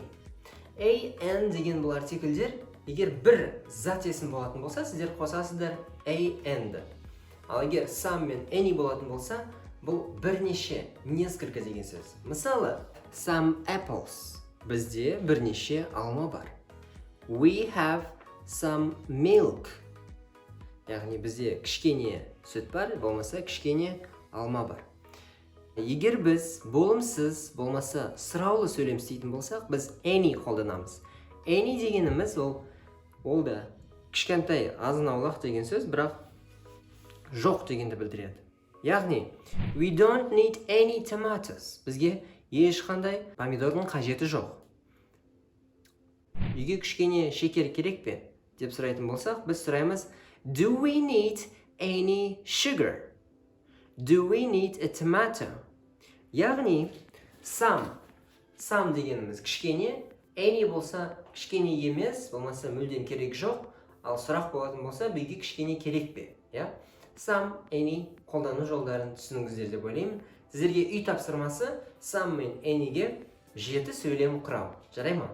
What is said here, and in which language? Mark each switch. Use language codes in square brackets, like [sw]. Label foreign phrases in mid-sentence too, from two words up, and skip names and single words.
[kk] An деген бұл артикльдер, егер бір зат есім болатын болса, сіздер қосасыздар and. Ал егер some мен any болатын болса, бұл бірнеше, несколько деген сөз. Мысалы, [en] some apples. [kk] Бізде бірнеше алма бар. [en] We have some milk. [kk] Яғни бізде кішкене сүт бар, болмаса кішкене алма бар. Егер біз болымсыз, болмаса сұраулы сөйлем істейтін болсақ, біз any қолданамыз. Any дегеніміз ол да кішкентай азын-аулақ деген сөз, бірақ жоқ дегенді білдіреді. Яғни, [en] we don't need any tomatoes. [kk] Бізге ешқандай помидордың қажеті жоқ. Үйге кішкене шекер керек пе? Деп сұрайтын болсақ, біз сұраймыз [en] Do we need any sugar? Do we need a tomato? [kk] Яғни, some дегеніміз кішкене, any болса кішкене емес, болмаса мүлдем керек жоқ, ал сұрақ болатын болса, бізге кішкене керек пе? [en] Some, any [kk] қолдану жолдарын түсініңіздер деп ойлаймын. Сіздерге үй тапсырмасы some мен any'ге 7 сөйлем құрау. Жарай ма?